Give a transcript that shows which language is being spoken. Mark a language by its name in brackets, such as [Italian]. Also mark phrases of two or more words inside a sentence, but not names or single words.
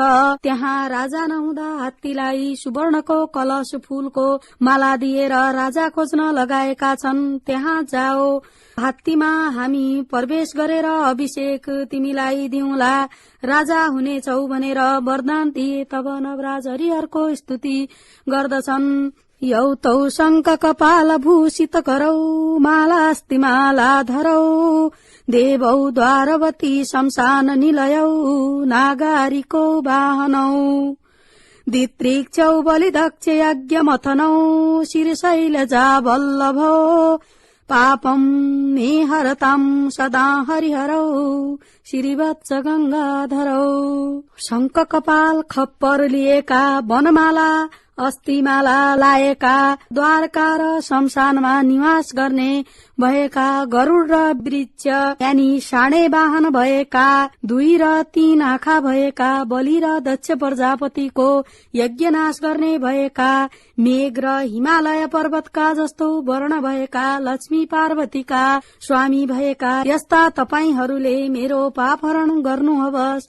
[Nepali] त्यहाँ राजा नहुँदा हात्तीलाई सुवर्णको कलश फूलको माला दिएर राजा खोज्न लगाएका छन्। त्यहाँ जाओ। हात्तीमा हामी प्रवेश गरेर अभिषेक तिमीलाई दिउँला, राजा हुनेछौ भनेर वरदान दिए। तब नवराज हरिहरको स्तुति गर्दछन्। [Sanskrit] यौ तौ शङ्ख कपाल भूषित करौ, मालास्ति माला धरौ, देवौ द्वारवती शमशान निलयौ, नागारीको वाहनौ, दित्रिक्षौ बलिदक्ष यज्ञ मथनौ, शिरशैलजा वल्लभौ, पापं मे हरतां सदा हरिहरौ, श्रीवत्स गंगाधरौ। [Nepali] शङ्ख कपाल खप्पर लिएका, वनमाला अस्थिमाला लाएका, द्वारका र शमशानमा निवास गर्ने भएका, गरुड र वृक्ष यानी साँडे वाहन भएका, 2 र 3 आँखा भएका, बलि र दक्ष प्रजापतिको यज्ञ नाश गर्ने भएका, मेघ र हिमालय पर्वतका जस्तो वर्ण भएका, लक्ष्मी पार्वतीका स्वामी भएका यस्ता तपाईहरूले मेरो पाप हरण गर्नुहोस्।